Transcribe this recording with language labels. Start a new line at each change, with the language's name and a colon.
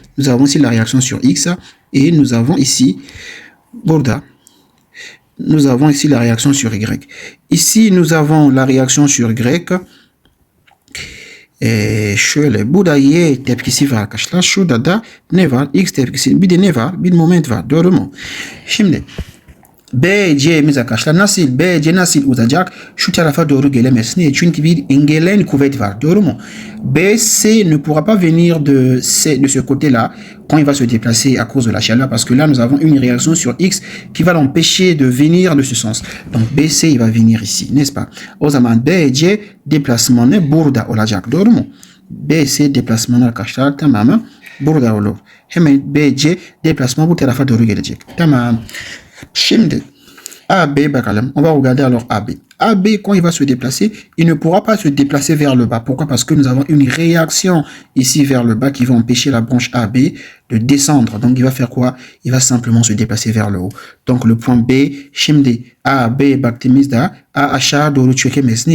French: Nous avons ici la réaction sur X et nous avons ici burada nous avons ici la réaction sur Y. Ici nous avons la réaction sur Y.
Turkish: Şöyle burada Y tepkisi var arkadaşlar. Şurada da ne var? X tepkisi. Bir de ne var? Bir moment var. Doğru mu? Şimdi BC'miz arkadaşlar BC nasıl uzayacak? Şu tarafa doğru gelemez. Niye? Çünkü bir engelleyen kuvvet var. Doğru mu?
French: BC ne pourra pas venir de ce côté-là quand il va se déplacer à cause de la chaleur parce que là nous avons une réaction sur X qui va l'empêcher de venir de ce sens. Donc BC il va venir ici, n'est-ce pas?
Turkish: O zaman BC deplasmanı burada olacak. Doğru mu? BC deplasmanı arkadaşlar tamamı burada olur. Hemen BC deplasman bu tarafa doğru gelecek. Tamam. Şimdi AB bakalım.
French: On va regarder alors AB. AB, quand il va se déplacer, il ne pourra pas se déplacer vers le bas. Pourquoi? Parce que nous avons une réaction ici vers le bas qui va empêcher la branche AB de descendre. Donc, il va faire quoi? Il va simplement se déplacer vers le haut. Donc, le point B,
Turkish: şimdi AB baktığımızda A aşağı doğru çökemez.